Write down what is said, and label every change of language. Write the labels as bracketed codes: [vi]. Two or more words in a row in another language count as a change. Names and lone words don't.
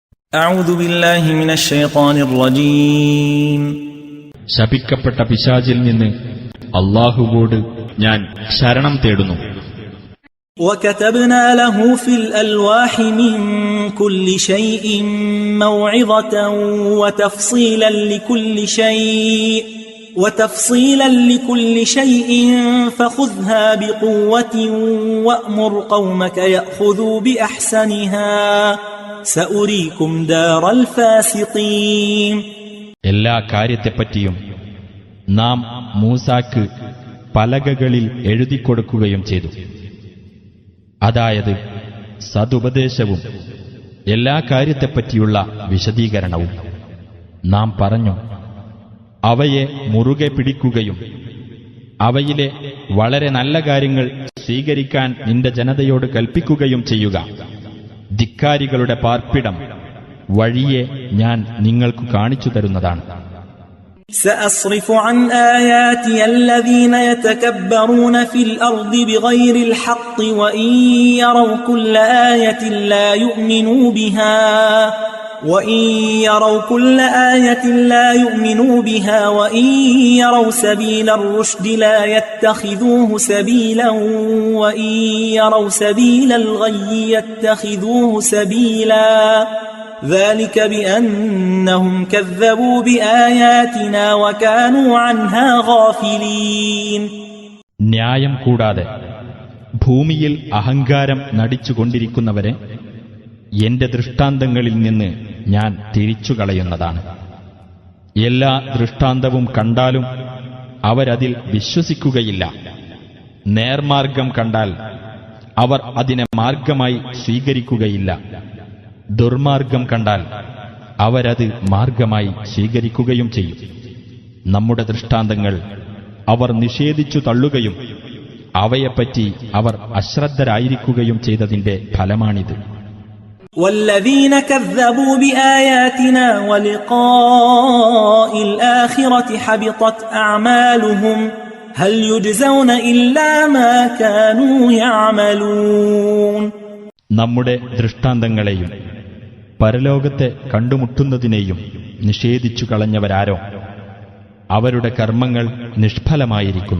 [ar] أعوذ بالله من الشيطان الرجيم [ml] ശപിക്കപ്പെട്ട പിശാചിൽ നിന്ന് അല്ലാഹുവോട് ഞാൻ ശരണം തേടുന്നു. [ar] وكتبنا له في الألواح من كل شيء موعظة وتفصيلا لكل شيء فخذها بقوة وأمر قومك يأخذوا بأحسنها سأريكم دار الفاسقين. [ml] എല്ലാ കാര്യത്തെപ്പറ്റിയും നാം മൂസാക്ക് പലകകളിൽ എഴുതിക്കൊടുക്കുകയും ചെയ്തു. അതായത് സതുപദേശവും എല്ലാ കാര്യത്തെപ്പറ്റിയുള്ള വിശദീകരണവും. നാം പറഞ്ഞു, അവയെ മുറുകെ പിടിക്കുകയും അവയിലെ വളരെ നല്ല കാര്യങ്ങൾ സ്വീകരിക്കാൻ നിന്റെ ജനതയോട് കൽപ്പിക്കുകയും ചെയ്യുക. ധിക്കാരികളുടെ പാർപ്പിടം വഴിയെ ഞാൻ നിങ്ങൾക്ക് കാണിച്ചു തരുന്നതാണ്. [ar] سأصرف عن آياتي الذين يتكبرون في الأرض بغير الحق وإن يروا كل آية لا يؤمنوا بها وإن يروا سبيل الرشد لا يتخذوه سبيلا وإن يروا سبيل الغي يتخذوه سبيلا ذلك بأنهم كذبوا بآياتنا وكانوا عنها غافلين. [ml] ന്യായം കൂടാതെ ഭൂമിയിൽ അഹങ്കാരം നടിച്ചുകൊണ്ടിരിക്കുന്നവരെ എന്റെ ദൃഷ്ടാന്തങ്ങളിൽ നിന്ന് ഞാൻ തിരിച്ചുകളയുന്നതാണ്. എല്ലാ ദൃഷ്ടാന്തവും കണ്ടാലും അവരതിൽ വിശ്വസിക്കുകയില്ല. നേർമാർഗം കണ്ടാൽ അവർ അതിനെ മാർഗമായി സ്വീകരിക്കുകയില്ല. ദുർമാർഗം കണ്ടാൽ അവരത് മാർഗമായി സ്വീകരിക്കുകയും ചെയ്യും. നമ്മുടെ ദൃഷ്ടാന്തങ്ങൾ അവർ നിഷേധിച്ചു തള്ളുകയും അവയെപ്പറ്റി അവർ അശ്രദ്ധരായിരിക്കുകയും ചെയ്തതിന്റെ ഫലമാണിത്. [ar] والذين كذبوا بآياتنا ولقاء الآخرة حبطت أعمالهم هل يجزون إلا ما كانوا يعملون. [ml] നമ്മുടെ ദൃഷ്ടാന്തങ്ങളെയും പരലോകത്തെ കണ്ടുമുട്ടുന്നതിനെയും നിഷേധിച്ചു കളഞ്ഞവരാരോ അവരുടെ കർമ്മങ്ങൾ നിഷ്ഫലമായിരിക്കുന്നു.